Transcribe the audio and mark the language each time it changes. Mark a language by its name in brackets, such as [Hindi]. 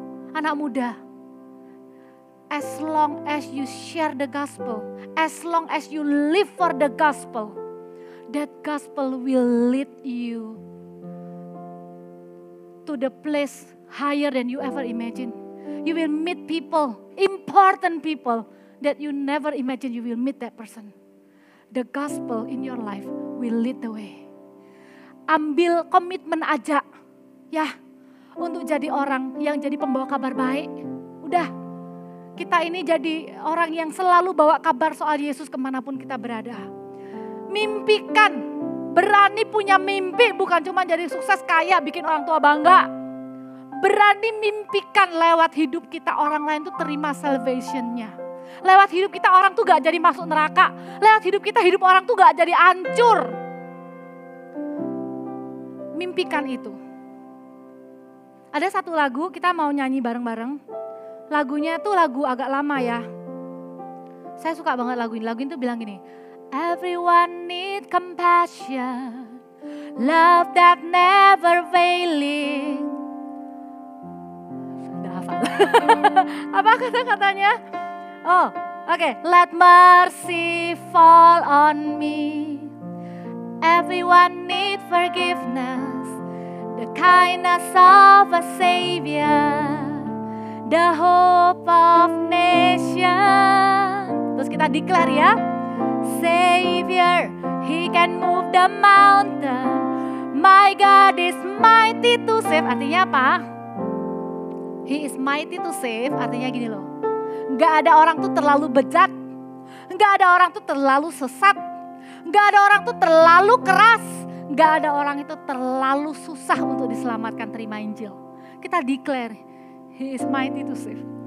[English] Anak muda, as long as you share the gospel, as long as you live for the gospel, that gospel will lead you to the place higher than you ever imagine. You will meet people, important people that you never imagine you will meet that person. The gospel in your life will lead the way. [Indonesian] Ambil komitmen aja ya untuk jadi orang yang jadi pembawa kabar baik. Udah, kita ini jadi orang yang selalu bawa kabar soal Yesus kemanapun kita berada. Mimpikan, berani punya mimpi, bukan cuma jadi sukses kaya bikin orang tua bangga. berani mimpikan lewat hidup kita orang lain tuh terima salvation-nya. Lewat hidup kita orang tuh gak jadi masuk neraka. Lewat hidup kita hidup orang tuh gak jadi hancur. Mimpikan itu. Ada satu lagu kita mau nyanyi bareng-bareng. Lagunya tuh lagu agak lama ya. Saya suka banget lagu ini. Lagu ini tuh bilang gini. [English] Everyone need compassion. Love that never failing. [Indonesian] Sudah hafal. Apa kata-katanya? Oh, oke. [English] Let mercy fall on me. Everyone need forgiveness. The kindness of a savior. The hope of nation. [Indonesian] Terus kita declare ya. [English] Savior, He can move the mountain. My God is mighty to save. [Indonesian] Artinya apa? [English] He is mighty to save. [Indonesian] Artinya gini loh. Gak ada orang tuh terlalu bejat. Gak ada orang tuh terlalu sesat. Gak ada orang tuh terlalu keras. Gak ada orang itu terlalu susah untuk diselamatkan terima Injil. Kita declare, [English] He is mighty to save.